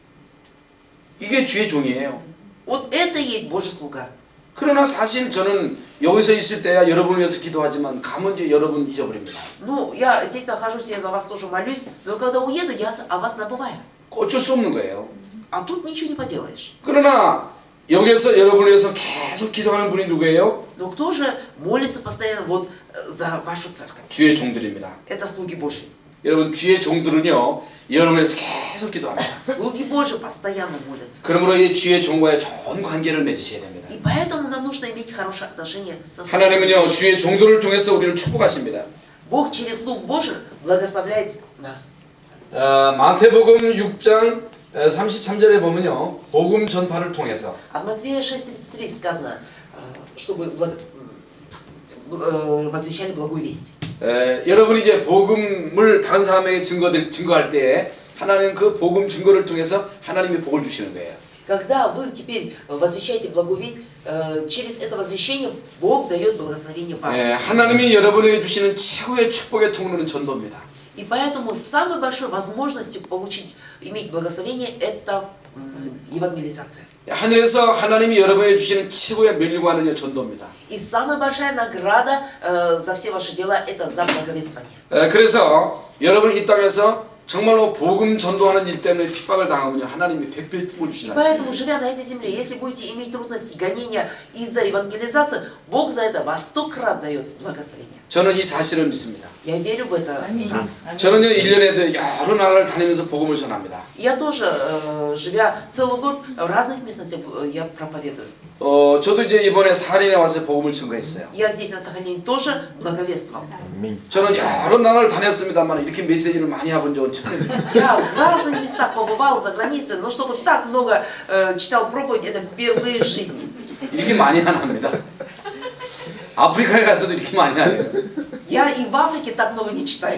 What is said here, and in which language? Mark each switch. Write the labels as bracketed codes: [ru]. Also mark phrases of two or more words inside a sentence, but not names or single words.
[ko] 이게 주의 종이에요. [ru] Вот это и есть Божий слуга. [ko] 그러나 사실 저는 여기서 있을 때야 여러분을 위해서 기도하지만 가면 이제 여러분 잊어버립니다. [ru] Ну, я здесь нахожусь, я за вас тоже молюсь, но когда уеду, я о вас забываю. [ko] 어쩔 수 없는 거예요. [ru] А тут ничего не поделаешь. [ko] 그러나 여기서 여러분을 위해서 계속 기도하는 분이 누구예요? [ru] Но кто же молится постоянно вот за вашу церковь? [ko] 주의 종들입니다. [ru] Это слуги Божьи. [ko] 여러분 주의 종들은요 여러분을 위해서 계속 기도합니다. [ru] Слуги Божьи постоянно молятся. [ko] 그러므로 이 주의 종과의 좋은 관계를 맺으셔야 됩니다. [ru] И поэтому нам нужно иметь хорошие отношения со [ko] 하나님은요 주의 종들을 통해서 우리를 축복하십니다. [ru] Бог через слуг Божьих благословляет нас. [ko] 마태복음 6장 33절에 보면요 복음 전파를 통해서 [ru] От Матфея 6:33 сказано, чтобы возвещали благую весть. [ko] 여러분이 이제 복음을 다른 사람에게 증거할 때에 하나님 그 복음 증거를 통해서 하나님이 복을 주시는 거예요. [ru] Когда вы теперь возвещаете благую весть, через это возвещение Бог дает благословение вам. [ko] 하나님이 여러분에게 주시는 최고의 축복의 통로는 전도입니다. [ru] И поэтому самой большой возможностью иметь благословение это евангелизация. [ko] 하늘에서 하나님이 여러분에게 주시는 최고의 멸류관은 전도입니다. [ru] И самая большая награда за все ваши дела это за благовествование. [ko] 그래서 여러분 이 땅에서 정말로 복음 전도하는 일 때문에 핍박을 당하면요 하나님이 100배 축복을 주시는 거예요. [ru] Поэтому, живя на этой земле, если будете иметь трудности, гонения из-за евангелизации, Бог за это во 100 крат дает благословение. [ko] 저는 이 사실을 믿습니다. [ru] Я верю в это. [ko] 저는요 1년에도 여러 나라를 다니면서 복음을 전합니다. [ru] Я тоже, живя целый год в разных местностях, я проповедую. [ko] 저도 이제 이번에 사할인에 와서 복음을 증거했어요. [ru] Я здесь на Сахалине тоже благовествовал. [ko] 저는 여러 나라를 다녔습니다만 이렇게 메시지를 많이 해본 적은 처음이에요. [ru] Я в разных местах побывал за границей, но чтобы так много читал проповедь, это впервые в жизни. [ko] 이렇게 많이 안 합니다. 아프리카에 가서도 이렇게 많이 안 해요. [ru] Я и в Африке так много не читаю.